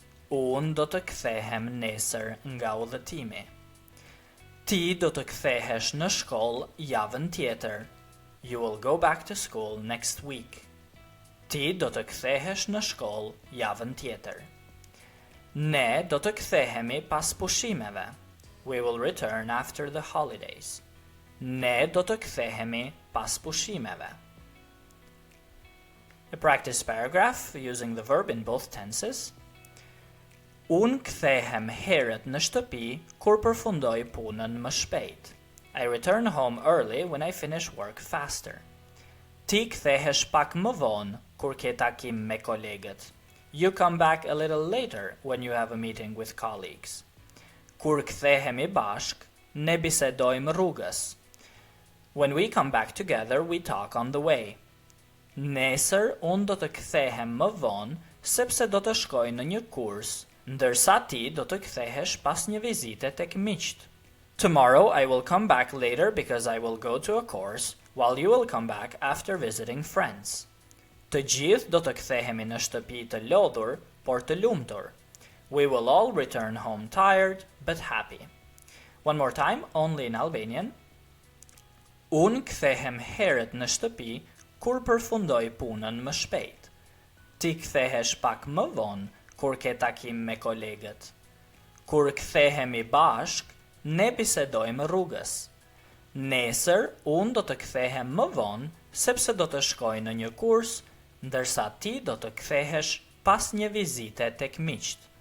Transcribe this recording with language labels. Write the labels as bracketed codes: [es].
[sq] Un do të kthehem nesër nga udhëtimi. Ti do të kthehesh në shkollë javën tjetër, [en] you will go back to school next week. [sq] Ti do të kthehesh në shkollë javën tjetër. Ne do të kthehemi pas pushimeve. [en] We will return after the holidays. [sq] Ne do të kthehemi pas pushimeve. [en] A practice paragraph using the verb in both tenses. [sq] Un kthehem herët në shtëpi kur përfundoj punën më shpejt. [en] I return home early when I finish work faster. [sq] Ti kthehesh pak më vonë kur ke takim me kolegët. [en] You come back a little later when you have a meeting with colleagues. [sq] Kur kthehemi bashk, ne bisedojmë rrugës. [en] When we come back together, we talk on the way. [sq] Nesër unë do të kthehem më vonë sepse do të shkoj në një kurs, ndërsa ti do të kthehesh pas një vizite tek miqt. [en] Tomorrow I will come back later because I will go to a course, while you will come back after visiting friends. [sq] Të gjithë do të kthehemi në shtëpi të lodhur, por të lumtur. [en] We will all return home tired, but happy. One more time, only in Albanian. [sq] Unë kthehem herët në shtëpi kur përfundoj punën më shpejt. Ti kthehesh pak më vonë kur ke takim me kolegët. Kur kthehemi bashk, ne bisedojmë rrugës. Nesër, unë do të kthehem më vonë sepse do të shkoj në një kurs, ndërsa ti do të kthehesh pas një vizite tek miqt.